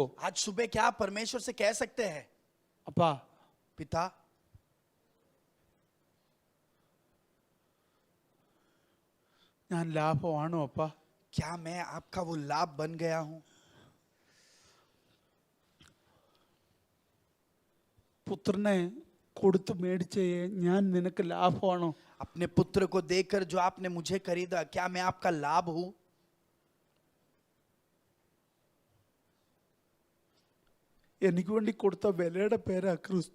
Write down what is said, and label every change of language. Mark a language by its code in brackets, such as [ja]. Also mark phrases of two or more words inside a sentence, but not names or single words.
[hi] आज सुबह क्या आप परमेश्वर से कह सकते हैं, [ml] അപ്പാ [hi] पिता [ml] ഞാൻ ലാഭമാണോ അപ്പാ? [hi] क्या मैं आपका वो लाभ बन गया हूं? [ml] പുത്രനെ കൊടുത്ത് മേടിച്ചേ ഞാൻ നിനക്ക് ലാഭമാണോ? [hi] अपने पुत्र को देकर जो आपने मुझे खरीदा, क्या मैं आपका लाभ हूं? [ml] എനിക്ക് വേണ്ടി കൊടുത്ത വിലയുടെ പേരാ ക്രിസ്തു.